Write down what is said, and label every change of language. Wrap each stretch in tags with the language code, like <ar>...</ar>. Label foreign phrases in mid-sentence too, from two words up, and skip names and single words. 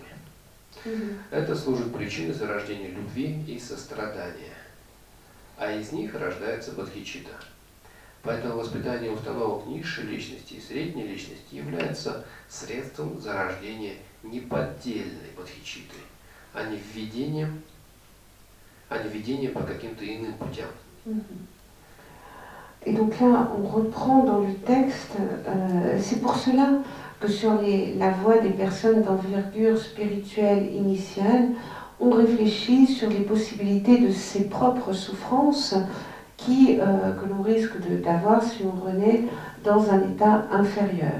<ru>Это служит причиной зарождения любви и сострадания, а из них рождается бодхичитта. Поэтому воспитание установок низшей личности и средней личности является средством зарождения неподдельной бодхичитты, а не введением по каким-то иным путям.</ru> <fr>Et donc là, on reprend dans le texte, c'est pour cela que sur la voie des personnes d'envergure spirituelle initiale, on réfléchit sur les possibilités de ses propres souffrances que l'on risque d'avoir si on renaît dans un état inférieur.</fr>